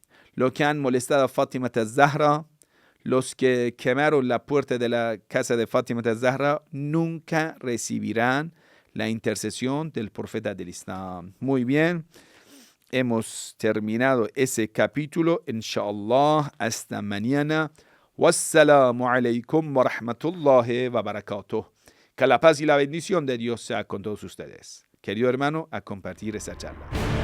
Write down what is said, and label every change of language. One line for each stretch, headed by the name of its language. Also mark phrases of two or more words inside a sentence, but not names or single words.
Spanish: Los que han molestado a Fátima az-Zahra, los que quemaron la puerta de la casa de Fátima az-Zahra, nunca recibirán la intercesión del profeta del Islam. Muy bien, hemos terminado ese capítulo. Inshallah, hasta mañana.
Arabic: والسلام عليكم ورحمة الله وبركاته.
Spanish: Que la paz y la bendición de Dios sea con todos ustedes. Querido hermano, a compartir esa charla.